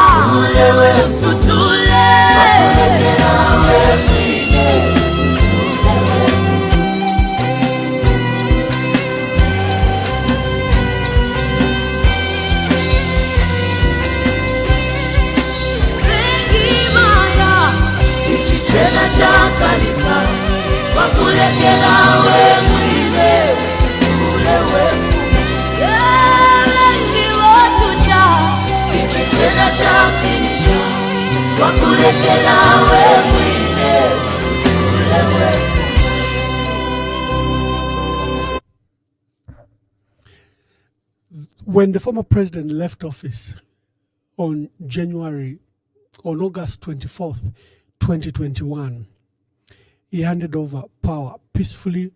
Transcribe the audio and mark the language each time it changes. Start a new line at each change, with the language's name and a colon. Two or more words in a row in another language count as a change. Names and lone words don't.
Bemba: Tutule wakulekela we mwine Bengi maya Ichichena chakalika wakulekela we mwine Tule wefu Bengi wotusha Ichichena chafinisha wakulekela we mwine Tule wefu
English: When the former president left office on August 24th, 2021, he handed over power peacefully.